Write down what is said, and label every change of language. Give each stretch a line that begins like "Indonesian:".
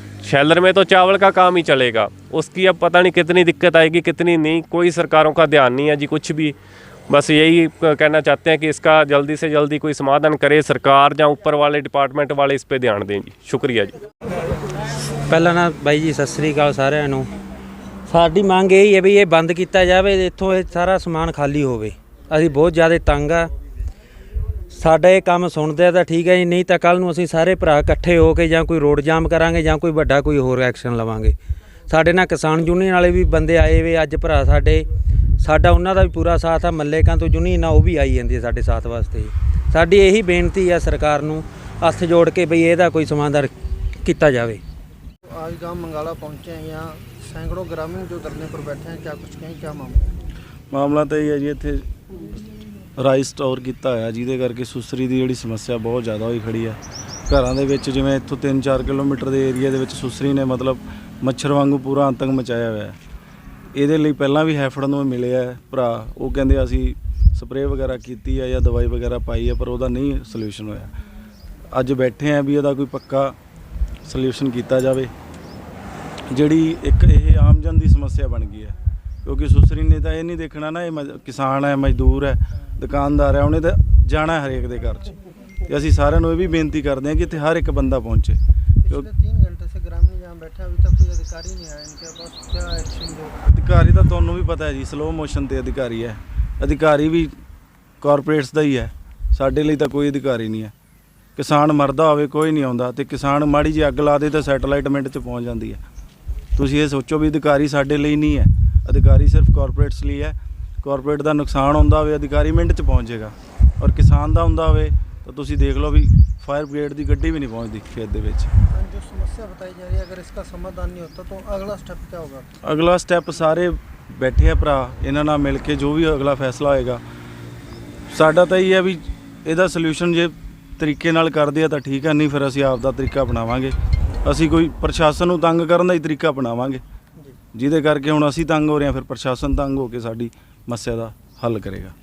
Hindi: Sheller में तो चावल का काम ही चलेगा, उसकी अब पता नहीं कितनी दिक्कत आएगी कितनी नहीं, कोई सरकारों का ध्यान नहीं है जी कुछ भी। बस यही कहना चाहते हैं कि इसका जल्दी से जल्दी कोई समाधान करे सरकार या ऊपर वाले डिपार्टमेंट वाले इस पर ध्यान दें जी। शुक्रिया जी।
Punjabi: ਪਹਿਲਾਂ ਨਾ ਬਾਈ ਜੀ ਸਤਿ ਸ੍ਰੀ ਅਕਾਲ ਸਾਰਿਆਂ ਨੂੰ। ਸਾਡੀ ਮੰਗ ਇਹ ਹੈ ਵੀ ਇਹ ਬੰਦ ਕੀਤਾ ਜਾਵੇ, ਇੱਥੋਂ ਇਹ ਸਾਰਾ ਸਮਾਨ ਖਾਲੀ ਹੋਵੇ। ਅਸੀਂ ਬਹੁਤ ਜ਼ਿਆਦਾ ਤੰਗ ਆ, ਸਾਡਾ ਇਹ ਕੰਮ ਸੁਣਦੇ ਤਾਂ ਠੀਕ ਹੈ ਜੀ, ਨਹੀਂ ਤਾਂ ਕੱਲ ਨੂੰ ਅਸੀਂ ਸਾਰੇ ਭਰਾ ਇਕੱਠੇ ਹੋ ਕੇ ਜਾਂ ਕੋਈ ਰੋਡ ਜਾਮ ਕਰਾਂਗੇ ਜਾਂ ਕੋਈ ਵੱਡਾ ਕੋਈ ਹੋਰ ਐਕਸ਼ਨ ਲਵਾਂਗੇ। ਸਾਡੇ ਨਾਲ ਕਿਸਾਨ ਯੂਨੀਅਨ ਵਾਲੇ ਵੀ ਬੰਦੇ ਆਏ ਵੇ ਅੱਜ ਭਰਾ ਸਾਡੇ, ਸਾਡਾ ਉਹਨਾਂ ਦਾ ਵੀ ਪੂਰਾ ਸਾਥ ਆ। ਮੱਲੇਕਾਂ ਤੋਂ ਯੂਨੀਅਨ ਆ ਉਹ ਵੀ ਆਈ ਜਾਂਦੀ ਹੈ ਸਾਡੇ ਸਾਥ ਵਾਸਤੇ। ਸਾਡੀ ਇਹੀ ਬੇਨਤੀ ਆ ਸਰਕਾਰ ਨੂੰ ਹੱਥ ਜੋੜ ਕੇ ਬਈ ਇਹਦਾ ਕੋਈ ਸਮਾਧਾਨ ਕੀਤਾ ਜਾਵੇ।
Hindi: आज गांव मंगाला पहुंचे हैं, यहाँ सैकड़ों ग्रामीण जो धरने पर बैठे हैं, क्या कुछ कहें, क्या मामला?
Punjabi: ਮਾਮਲਾ ਤਾਂ ਇਹ ਹੈ ਜੀ, ਇੱਥੇ ਰਾਈਸ ਸਟੋਰ ਕੀਤਾ ਹੋਇਆ ਜਿਹਦੇ ਕਰਕੇ ਸੁਸਰੀ ਦੀ ਜਿਹੜੀ ਸਮੱਸਿਆ ਬਹੁਤ ਜ਼ਿਆਦਾ ਹੋਈ ਖੜੀ ਹੈ। ਘਰਾਂ ਦੇ ਵਿੱਚ ਜਿਵੇਂ ਇੱਥੋਂ 3-4 ਕਿਲੋਮੀਟਰ ਦੇ ਏਰੀਆ ਦੇ ਵਿੱਚ ਸੁਸਰੀ ਨੇ ਮਤਲਬ ਮੱਛਰ ਵਾਂਗੂ ਪੂਰਾ ਆਤੰਕ ਮਚਾਇਆ ਹੋਇਆ ਹੈ। ਇਹਦੇ ਲਈ ਪਹਿਲਾਂ ਵੀ ਹੈਫੜ ਨੂੰ ਮਿਲੇ ਆ ਭਰਾ, ਉਹ ਕਹਿੰਦੇ ਅਸੀਂ ਸਪਰੇਅ ਵਗੈਰਾ ਕੀਤੀ ਹੈ ਜਾਂ ਦਵਾਈ ਵਗੈਰਾ ਪਾਈ ਹੈ, ਪਰ ਉਹਦਾ ਨਹੀਂ ਸੋਲੂਸ਼ਨ ਹੋਇਆ। ਅੱਜ ਬੈਠੇ ਆ ਵੀ ਇਹਦਾ ਕੋਈ ਪੱਕਾ ਸੋਲੂਸ਼ਨ ਕੀਤਾ ਜਾਵੇ। ਜਿਹੜੀ ਇੱਕ ਇਹ ਆਮ ਜਨ ਦੀ ਸਮੱਸਿਆ ਬਣ ਗਈ ਹੈ, ਕਿਉਂਕਿ ਸੁਸਰੀ ਨੇ ਤਾਂ ਇਹ ਨਹੀਂ ਦੇਖਣਾ ਨਾ, ਇਹ ਕਿਸਾਨ ਹੈ, ਮਜ਼ਦੂਰ ਹੈ, ਦੁਕਾਨਦਾਰ ਹੈ, ਉਹਨੇ ਤਾਂ ਜਾਣਾ ਹਰੇਕ ਦੇ ਘਰ 'ਚ। ਤੇ ਅਸੀਂ ਸਾਰਿਆਂ ਨੂੰ ਇਹ ਵੀ ਬੇਨਤੀ ਕਰਦੇ ਹਾਂ ਕਿ ਇੱਥੇ ਹਰ ਇੱਕ ਬੰਦਾ ਪਹੁੰਚੇ।
Hindi: पिछले 3 घंटे से ग्रामीण यहाँ बैठे हैं, अभी तक कोई अधिकारी नहीं आया, इनके पास क्या एक्शन जो?
Punjabi: ਅਧਿਕਾਰੀ ਤਾਂ ਤੁਹਾਨੂੰ ਵੀ ਪਤਾ ਹੈ ਜੀ, ਸਲੋ ਮੋਸ਼ਨ ਤੇ ਅਧਿਕਾਰੀ ਹੈ। ਅਧਿਕਾਰੀ ਵੀ ਕਾਰਪੋਰੇਟਸ ਦਾ ਹੀ ਹੈ, ਸਾਡੇ ਲਈ ਤਾਂ ਕੋਈ ਅਧਿਕਾਰੀ ਨਹੀਂ ਹੈ। ਕਿਸਾਨ ਮਰਦਾ ਹੋਵੇ ਕੋਈ ਨਹੀਂ ਆਉਂਦਾ, ਤੇ ਕਿਸਾਨ ਮਾੜੀ ਜਿਹੀ ਅੱਗ ਲਾ ਦੇ ਤਾਂ ਸੈਟੇਲਾਈਟ ਮਿੰਟ 'ਚ ਪਹੁੰਚ ਜਾਂਦੀ ਹੈ। ਤੁਸੀਂ ਇਹ ਸੋਚੋ ਵੀ ਅਧਿਕਾਰੀ ਸਾਡੇ ਲਈ ਨਹੀਂ ਹੈ, ਅਧਿਕਾਰੀ ਸਿਰਫ ਕਾਰਪੋਰੇਟਸ ਲਈ ਹੈ। ਕਾਰਪੋਰੇਟ ਦਾ ਨੁਕਸਾਨ ਹੁੰਦਾ ਹੋਵੇ ਅਧਿਕਾਰੀ ਮਿੰਟ 'ਚ ਪਹੁੰਚ ਜਾਏਗਾ, ਔਰ ਕਿਸਾਨ ਦਾ ਹੁੰਦਾ ਹੋਵੇ ਤਾਂ ਤੁਸੀਂ ਦੇਖ ਲਓ ਵੀ
Hindi: फायर ब्रिगेड की गड्डी भी नहीं पहुँचती
Punjabi: खेत दे विच।
Hindi: जो समस्या बताई जा रही है, अगर इसका समाधान नहीं होता तो अगला स्टेप क्या होगा?
Punjabi: अगला स्टेप सारे बैठे आ भरा, इन्हां नाल मिल के जो भी अगला फैसला होएगा, साडा तो यही है भी ਇਹਦਾ ਸੋਲੂਸ਼ਨ ਜੇ ਤਰੀਕੇ ਨਾਲ ਕਰਦੇ ਆ ਤਾਂ ਠੀਕ ਹੈ, ਨਹੀਂ ਫਿਰ ਅਸੀਂ ਆਪ ਦਾ ਤਰੀਕਾ ਅਪਣਾਵਾਂਗੇ। ਅਸੀਂ ਕੋਈ ਪ੍ਰਸ਼ਾਸਨ ਨੂੰ ਤੰਗ ਕਰਨ ਦਾ ਹੀ ਤਰੀਕਾ ਅਪਣਾਵਾਂਗੇ, ਜਿਹਦੇ ਕਰਕੇ ਹੁਣ ਅਸੀਂ ਤੰਗ ਹੋ ਰਹੇ ਹਾਂ, ਫਿਰ ਪ੍ਰਸ਼ਾਸਨ ਤੰਗ ਹੋ ਕੇ ਸਾਡੀ ਸਮੱਸਿਆ ਦਾ ਹੱਲ ਕਰੇਗਾ।